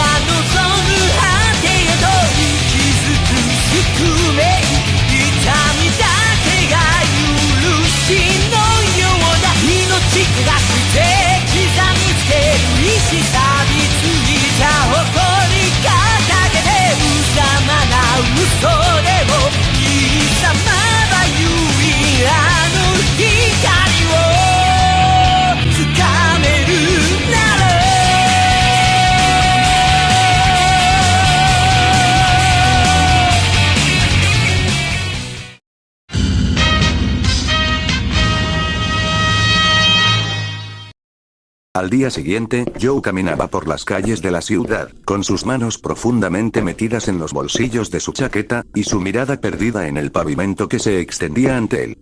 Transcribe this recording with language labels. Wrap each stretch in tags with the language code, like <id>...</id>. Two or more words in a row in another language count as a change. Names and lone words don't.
<ja>望む果てへと息づく宿命痛みだけが許しのようだ命焦がして刻みつける意志錆びついた誇り掲げて無様な嘘でもいいさまばゆいあの光をつかめるなら</ja> <es>Al día siguiente, Joe caminaba por las calles de la ciudad, con sus manos profundamente metidas en los bolsillos de su chaqueta, y su mirada perdida en el pavimento que se extendía ante él.</es>